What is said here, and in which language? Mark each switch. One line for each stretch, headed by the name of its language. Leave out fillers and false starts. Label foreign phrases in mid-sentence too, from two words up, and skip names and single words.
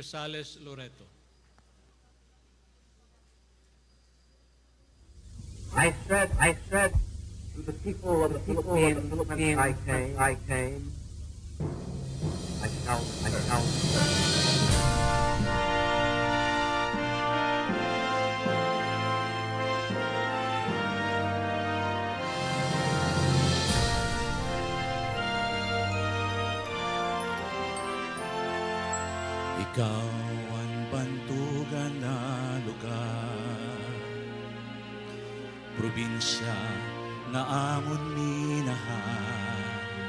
English: Sales Loreto. I said to the people of the Philippines, I came. I shall.
Waray: Ikaw ang bantugan na lugar, probinsya na amon minahan.